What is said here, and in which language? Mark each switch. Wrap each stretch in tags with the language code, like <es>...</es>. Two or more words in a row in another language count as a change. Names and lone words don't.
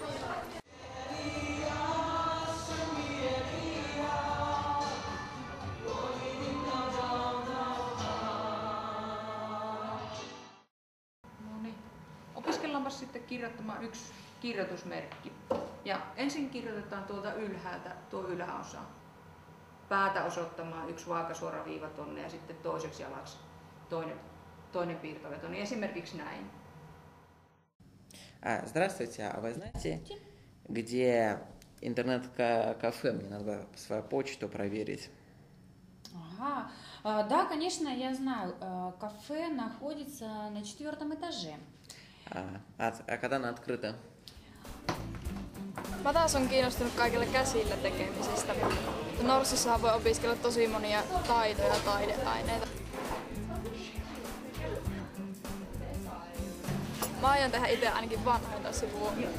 <fi>Opiskellaanpas sitten kirjoittamaan yksi kirjoitusmerkki. Ja ensin kirjoitetaan tuolta ylhäältä tuo yläosa. Päätä osoittamaan yksi vaakasuora viiva tonne ja sitten toiseksi alaksi toinen piirtoveto. Niin esimerkiksi näin.</fi> <ru>Здравствуйте, а вы знаете, где интернет-кафе? Мне надо свою почту проверить. Ага, да, конечно, я знаю. Кафе находится на 4 этаже. А когда она открыта?</ru> <fi>Mä taas on kiinnostunut kaikilla käsillä tekemisestä. Norsussahan voi opiskella tosi monia taitoja ja taideaineita. Mä aion tehdä itse ainakin vanhoita sivua.</fi>